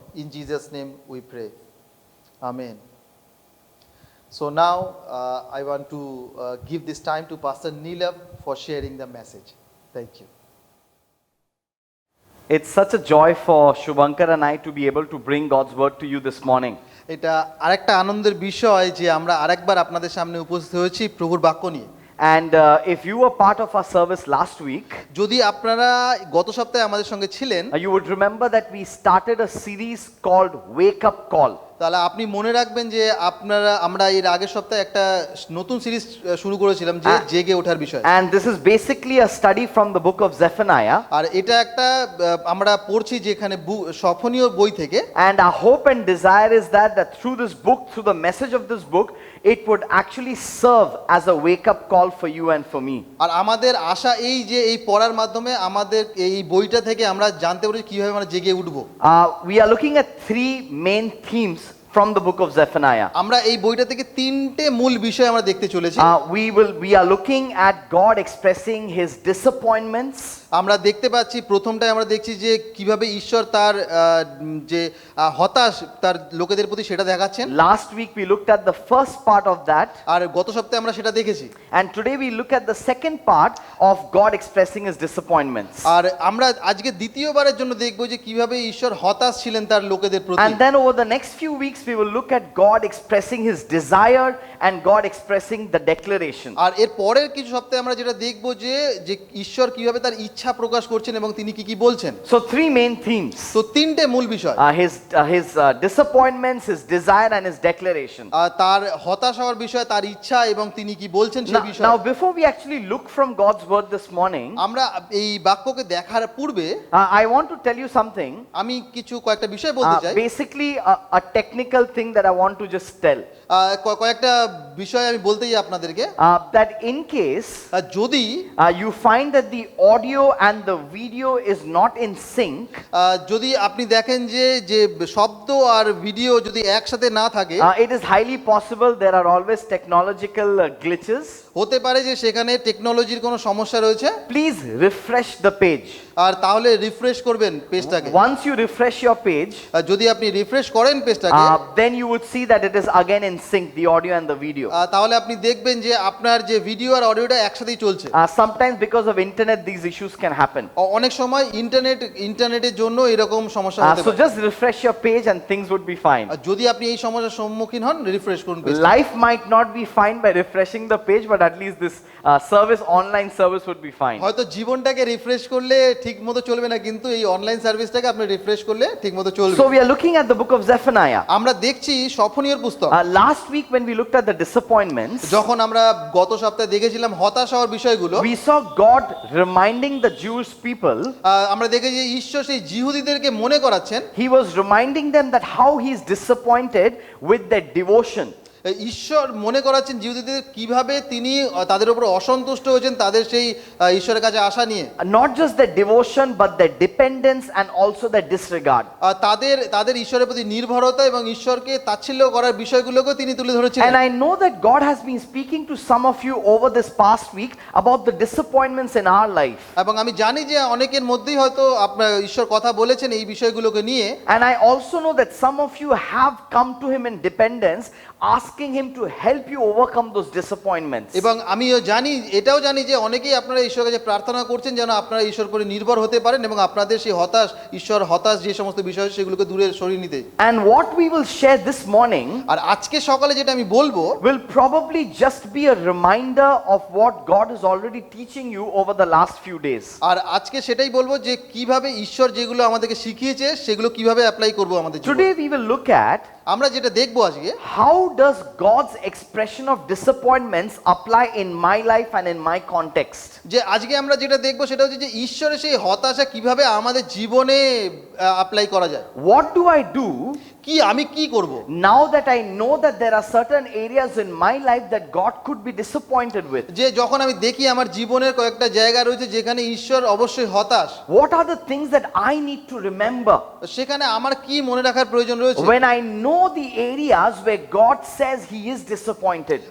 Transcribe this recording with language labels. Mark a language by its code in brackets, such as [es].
[en] In Jesus' name we pray. Amen. So now I want to give this time to Pastor Nilav for sharing the message. Thank you. It's such a joy for Shubhankar and I to be able to bring God's word to you this morning. [bn] এটা আরেকটা আনন্দের বিষয় যে আমরা আরেকবার আপনাদের সামনে উপস্থিত হয়েছি প্রভুর বাক্য নিয়ে। [en] And if you were part of our service last week, [bn] যদি আপনারা গত সপ্তাহে আমাদের সঙ্গে ছিলেন, [en] you would remember that we started a series called Wake Up Call. [bn] তাহলে আপনি মনে রাখবেন যে আমরা এর আগের সপ্তাহে একটা নতুন সিরিজ শুরু করেছিলাম যে জেগে ওঠার বিষয়। [en] And this is basically a study from the book of Zephaniah. [bn] আর এটা একটা আমরা পড়ছি যেখানে সফনীয় বই থেকে। [en] And our hope and desire is that through this book, through the message of this book, it would actually serve as a wake up call for you and for me. [bn] আর আমাদের আশা এই যে এই পড়ার মাধ্যমে আমাদের এই বইটা থেকে আমরা জানতে পারি কিভাবে আমরা জেগে উঠব। [en] We are looking at three main themes from the book of Zephaniah. [bn] আমরা এই বইটা থেকে তিনটে মূল বিষয় আমরা দেখতে চলেছি। [en] We are looking at God expressing his disappointments. [bn] আমরা দেখতে পাচ্ছি প্রথমটায় আমরা দেখছি যে কিভাবে ঈশ্বর তার যে হতাশ তার লোকেদের প্রতি সেটা দেখাচ্ছেন। [en] Last week we looked at the first part of that, [bn] আর গত সপ্তাহে আমরা সেটা দেখেছি। [en] and today we look at the second part of God expressing his disappointments. [bn] আর আমরা আজকে দ্বিতীয়বারের জন্য দেখব যে কিভাবে ঈশ্বর হতাশ ছিলেন তার লোকেদের প্রতি। [en] And then over the next few weeks we will look at God expressing his desire and God expressing the declaration. [bn] আর এর পরের কিছু সপ্তাহে আমরা যেটা দেখব যে ঈশ্বর কিভাবে তার ইচ্ছা প্রকাশ করছেন এবং তিনি কি কি বলছেন। [en] So three main themes: [bn] তো তিনটে মূল বিষয়, [en] his disappointments, his desire and his declaration. [bn] তার হতাশ হওয়ার বিষয়, তার ইচ্ছা এবং তিনি কি বলছেন সেই বিষয়। [en] Now before we actually look from God's word this morning, [bn] আমরা এই বাক্যকে দেখার পূর্বে [en] I want to tell you something. [bn] আমি কিছু কয়েকটা বিষয় বলতে চাই। [en] Basically a technical thing that I want to just tell. [bn] কয়েকটা বিষয় আমি বলতেই আপনাদেরকে, [en] That in case [bn] যদি [en] you find that the audio and the video is not in sync, [bn] যদি আপনি দেখেন যে শব্দ আর ভিডিও যদি একসাথে না থাকে, [en] it is highly possible there are always technological glitches. [bn] হতে পারে যে সেখানে টেকনোলজির কোনো সমস্যা রয়েছে। [en] Please refresh the page. [bn] আর তাহলে রিফ্রেশ করবেন পেজটাকে। [en] Once you refresh your page, [bn] যদি আপনি রিফ্রেশ করেন পেজটাকে, [en] then you would see that it is again in sync, the audio and the video. [bn] তাহলে আপনি দেখবেন যে আপনার যে ভিডিও আর অডিওটা একসাথেই চলছে। [en] Sometimes because of internet these issues can happen. [bn] অনেক সময় ইন্টারনেটের জন্য এরকম সমস্যা হতে [en] So [bn] পারে। [en] just refresh your page and things would be fine. [bn] যদি আপনি এই সমস্যার সম্মুখীন হন, রিফ্রেশ করুন পেজটা। [en] Life might not be fine by refreshing the page, but at least this online service would be fine. [bn] হয়তো জীবনটাকে রিফ্রেশ করলে ঠিকমতো চলবে না, কিন্তু এই অনলাইন সার্ভিসটাকে আপনি রিফ্রেশ করলে ঠিকমতো চলবে। [en] So we are looking at the book of Zephaniah. [bn] আমরা দেখছি সফনীয়র পুস্তক। [en] Last week when we looked at the disappointments, [bn] যখন আমরা গত সপ্তাহে দেখেছিলাম হতাশ হওয়ার বিষয়গুলো, [en] we saw God reminding the Jewish people. [bn] আমরা দেখেছি ঈশ্বর সেই জিহুদীদেরকে মনে করাচ্ছেন। [en] He was reminding them that how he is disappointed with their devotion. [bn] ঈশ্বর মনে করাচ্ছেন জিহুদীদের কিভাবে তিনি তাদের উপর অসন্তুষ্ট হয়েছেন তাদের সেই ঈশ্বরের কাছে আসা নিয়ে। [en] Not just their devotion but their dependence and also their disregard. [bn] তাদের ঈশ্বরের প্রতি নির্ভরতা এবং ঈশ্বরকে তাচ্ছিল্য করার বিষয়গুলোকে তিনি তুলে ধরেছিলেন। [en] And I know that God has been speaking to some of you over this past week about the disappointments in our life. [bn] এবং আমি জানি যে অনেকের মধ্যেই হয়তো আপনার ঈশ্বর কথা বলেছেন এই বিষয়গুলোকে নিয়ে। [en] And I also know that some of you have come to him in dependence, asking him to help you overcome those disappointments. [bn] এবং আমিও জানি, এটাও জানি যে অনেকেই আপনারা ঈশ্বরের কাছে প্রার্থনা করছেন যেন আপনারা ঈশ্বর করে নির্ভর হতে পারেন এবং আপনাদের সেই হতাশ যে সমস্ত বিষয় সেগুলোকে দূরে সরিয়ে নিতে। [en] And what we will share this morning [bn] আর আজকে সকালে যেটা আমি বলবো [en] will probably just be a reminder of what God is already teaching you over the last few days. [bn] আর আজকে সেটাই বলবো যে কিভাবে ঈশ্বর যেগুলো আমাদেরকে শিখিয়েছে সেগুলো কিভাবে অ্যাপ্লাই করব আমাদের জীবনে। [en] Today we will look at [bn] আমরা যেটা দেখবো আজকে, [en] how does God's expression of disappointments apply in my life and in my context. [bn] যে আজকে আমরা যেটা দেখবো সেটা হচ্ছে যে ঈশ্বরের সেই হতাশা কিভাবে আমাদের জীবনে অ্যাপ্লাই করা যায়। [en] What do I do [bn] আমি কি করব [en] now that I know that there are certain areas in my life that God could be disappointed with? [bn] যে যখন আমি দেখি আমার জীবনের কয়েকটা জায়গা রয়েছে যেখানে ঈশ্বর অবশ্যই হতাশ, [en] What are the things that I need to remember [bn] সেখানে আমার কি মনে রাখার প্রয়োজন রয়েছে [en] when I know the areas where God says he is disappointed?